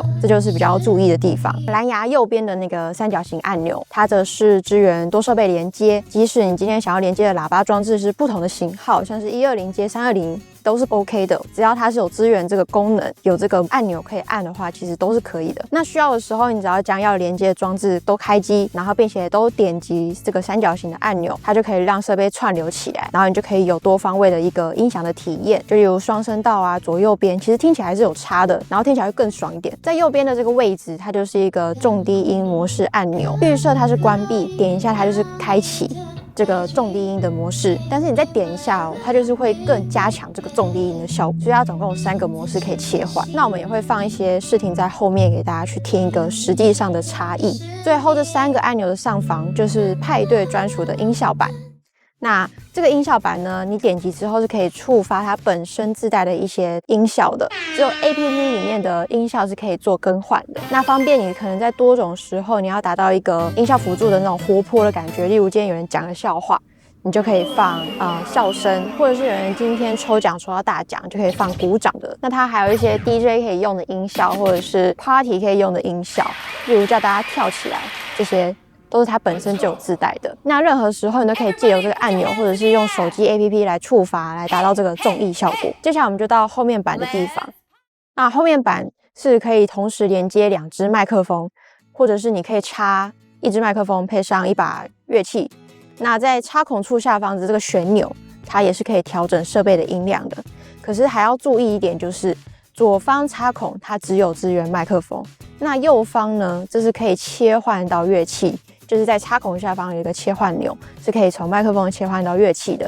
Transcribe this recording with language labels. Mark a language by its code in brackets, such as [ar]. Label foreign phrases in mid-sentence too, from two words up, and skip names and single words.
[zh] 這就是比較要注意的地方。藍牙右邊的那個三角形按鈕，它則是支援多設備連接，即使你今天想要連接的喇叭裝置是不同的型號，像是120接320都是 OK 的，只要它是有支援這個功能，有這個按钮可以按的話，其實都是可以的。那需要的時候，你只要將要連接的裝置都開機，然後并且都點擊這個三角形的按鈕，它就可以讓設備串流起來，然後你就可以有多方位的一個音響的體驗，就例如雙聲道啊，左右邊其實聽起來是有差的，然後聽起来會更爽一點。在右邊的這個位置，它就是一個重低音模式按鈕，預設它是關閉，點一下它就是開啟這個重低音的模式，但是你再點一下它就是會更加強這個重低音的效果。所以它總共有3個模式可以切換。那我們也會放一些視聽在後面給大家去聽一個實際上的差異。最後這3個按鈕的上方就是派對專屬的音效板。那這個音效板呢，你點擊之後是可以觸發它本身自帶的一些音效的，只有 APP 裡面的音效是可以做更換的。那方便你可能在多種時候，你要達到一個音效輔助的那种活潑的感覺，例如今天有人講個笑話，你就可以放笑聲，或者是有人今天抽獎抽到大獎，就可以放鼓掌的。那它還有一些 DJ 可以用的音效，或者是 Party 可以用的音效，例如叫大家跳起来，這些都是它本身就有自帶的。那任何时候你都可以借由這個按鈕，或者是用手機 APP 來觸發，來達到這個綜藝效果。接下來我們就到後面板的地方。那後面板是可以同時連接2支麥克風，或者是你可以插1支麥克風配上1把樂器。那在插孔處下方的這個旋鈕，它也是可以調整設備的音量的。可是還要注意一點，就是左方插孔它只有支援麥克風，那右方呢，這是可以切換到樂器。就是在插孔下方有一個切換鈕，是可以從麥克風切換到樂器的。